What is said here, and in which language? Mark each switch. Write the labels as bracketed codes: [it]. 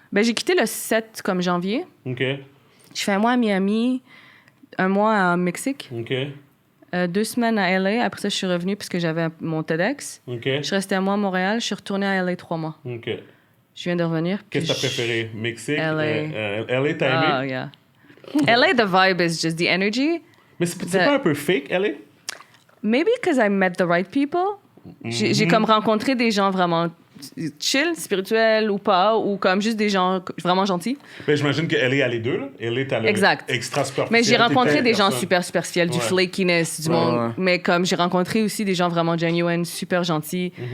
[fr] Ben, j'ai quitté le 7 comme janvier. OK. Je fais un mois à Miami, un mois au Mexique, OK. 2 semaines à LA. Après ça, je suis revenue parce que j'avais mon TEDx. OK. Je suis restée un mois à Montréal. Je suis retournée à LA 3 mois. OK. Je viens de revenir. Qu'est-ce que t'as préféré? Mexique? LA. LA, t'as aimé? [en] Oh, yeah. LA, the vibe is just the energy. [fr] Mais c'est pas un peu fake, LA? [en] Maybe because I met the right people. [fr] J'ai comme rencontré des gens vraiment chill, spirituels ou pas, ou comme juste des gens vraiment gentils. Ben, j'imagine que LA a les deux, là. LA, t'as le Exact. extra superficiel. Mais j'ai rencontré des gens personne. super superficiels, du Ouais. flakiness, du monde. Mais comme j'ai rencontré aussi des gens vraiment genuine, super gentils.